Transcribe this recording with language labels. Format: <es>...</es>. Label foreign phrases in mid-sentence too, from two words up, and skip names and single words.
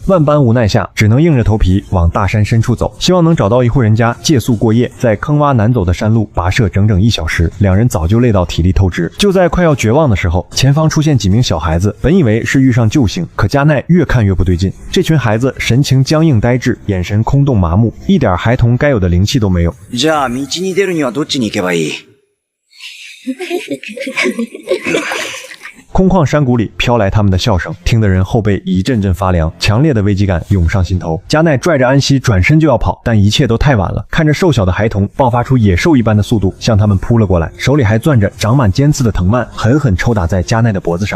<zh>万般无奈下，只能硬着头皮往大山深处走，希望能找到一户人家借宿过夜。在坑洼难走的山路跋涉整整1小时，两人早就累到体力透支。就在快要绝望的时候，前方出现几名小孩子，本以为是遇上救星，可加奈越看越不对劲。这群孩子神情僵硬呆滞，眼神空洞麻木，一点孩童该有的灵气都没有。</zh> <ja>じゃあ道に出るにはどっちに行けばいい？</ja> <zh>空旷山谷里飘来他们的笑声，听得人后背一阵阵发凉，强烈的危机感涌上心头。加奈拽着安西转身就要跑，但一切都太晚了。看着瘦小的孩童爆发出野兽一般的速度向他们扑了过来，手里还攥着长满尖刺的藤蔓，狠狠抽打在加奈的脖子上。</zh>